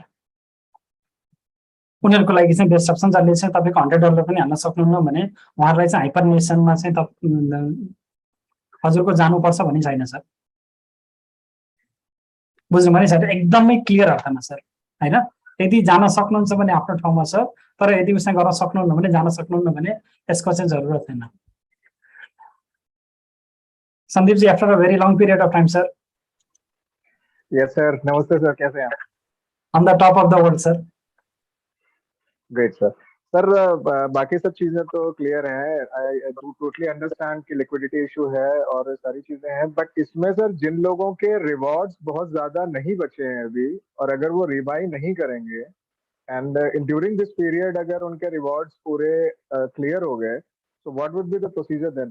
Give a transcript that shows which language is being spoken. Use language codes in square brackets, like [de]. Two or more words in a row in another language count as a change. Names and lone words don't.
[ne] उनीहरूको लागि चाहिँ [en] best option, [ne] जसले चाहिँ तपाईँको $100 पनि हाल्न सक्नुहुन्न भने उहाँहरूलाई चाहिँ हाइपरनेसनमा चाहिँ हजुरको जानुपर्छ भन्ने छैन सर। बुझ्नुभयो नि सर? एकदमै क्लियर अर्थमा सर होइन। यदि जान सक्नुहुन्छ भने आफ्नो ठाउँमा छ, तर यदि उसले गर्न सक्नुहुन्न भने, जान सक्नुहुन्न भने यसको चाहिँ जरुरत छैन। [en] संदीप जी, after a very long period of time sir. yes sir, [hi] नमस्ते सर, कैसे हैं आप? [en] on the top of the world sir. great sir. [hi] सर बाकी सब चीजें तो क्लियर हैं, [en] I do totally understand [hi] कि [en] liquidity issue [hi] है और सारी चीजें हैं, बट इसमें सर जिन लोगों के रिवॉर्ड्स बहुत ज्यादा नहीं बचे हैं अभी, और अगर वो रिबाई नहीं करेंगे [en] and during this period [hi] अगर उनके रिवॉर्ड्स पूरे क्लियर हो गए, तो [en] what would be the procedure then?